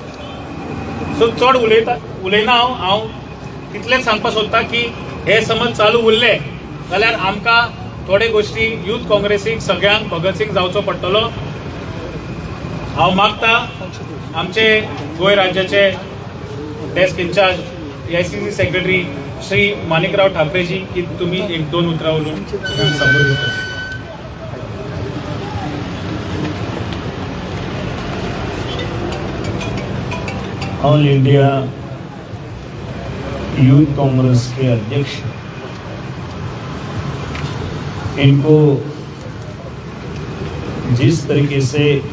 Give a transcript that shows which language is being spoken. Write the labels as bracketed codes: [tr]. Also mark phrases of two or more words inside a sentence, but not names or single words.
[kok] सो चड उलयना हांव तितलेंच सांगपाक सोदता की हे समज चालू उरले जाल्यार आमकां थोडे गोष्टी यूथ काँग्रेसीक सगळ्यांक भगत सिंग जावचो पडटलो. हांव मागता आमचे गोंय राज्याचे [en] desk in-charge [kok] AICC सेक्रेटरी श्री माणिकराव ठाकरेजी की तुम्ही 1-2 उतरां उलोवन संबोधित करा. [hi] ऑल इंडिया यूथ कांग्रेस के अध्यक्ष इनको जिस तरीके से